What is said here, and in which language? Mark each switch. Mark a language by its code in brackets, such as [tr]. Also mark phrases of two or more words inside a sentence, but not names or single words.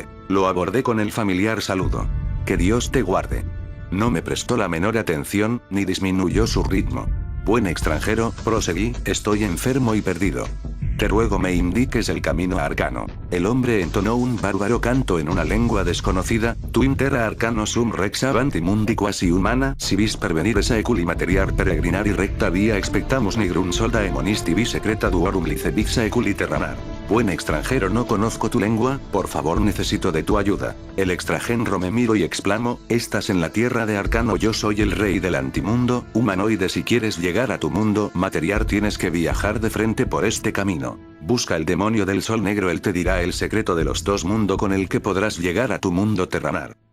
[es] Lo abordé con el familiar saludo. «Que Dios te guarde». No me prestó la menor atención, ni disminuyó su ritmo. «Buen extranjero», proseguí, «estoy enfermo y perdido. Te ruego me indiques el camino a Arcano». El hombre entonó un bárbaro canto en una lengua desconocida, [la] «Tu intera arcano sum rex avanti mundi quasi humana, si vis pervenire saeculi materiar peregrinari recta via expectamus nigrum solda emonisti vis secreta duorum lice vis saeculi terranar». [es] «Buen extranjero, no conozco tu lengua, por favor necesito de tu ayuda». El extranjero me miro y exclamó, «Estás en la tierra de Arcano, yo soy el rey del antimundo, humanoide, si quieres llegar a tu mundo material tienes que viajar de frente por este camino. Busca el demonio del sol negro, él te dirá el secreto de los dos mundos con el que podrás llegar a tu mundo terranar».